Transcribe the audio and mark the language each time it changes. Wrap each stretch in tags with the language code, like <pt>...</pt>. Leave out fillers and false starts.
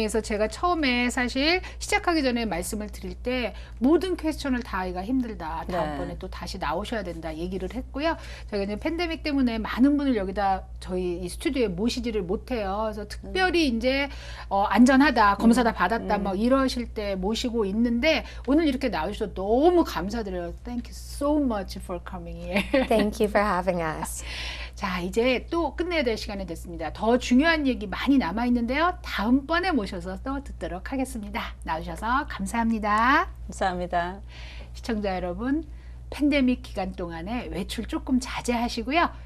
<ko>그래서 제가 처음에 사실 시작하기 전에 말씀을 드릴 때 모든 퀘스천을 다 하기가 힘들다. 다음번에 네. 또 다시 나오셔야 된다 얘기를 했고요. 저희가 이제 팬데믹 때문에 많은 분을 여기다 저희 이 스튜디오에 모시지를 못해요. 그래서 특별히 이제 안전하다, 검사 다 받았다, 막 이러실 때 모시고 있는데 오늘 이렇게 나오셔서 너무 감사드려요.</ko> <en>Thank you so much for coming here. Thank you for having us.</en> <ko>자, 이제 또 끝내야 될 시간이 됐습니다. 더 중요한 얘기 많이 남아 있는데요. 다음번에 모셔서 또 듣도록 하겠습니다. 나오셔서 감사합니다. 감사합니다. 시청자 여러분, 팬데믹 기간 동안에 외출 조금 자제하시고요.</ko>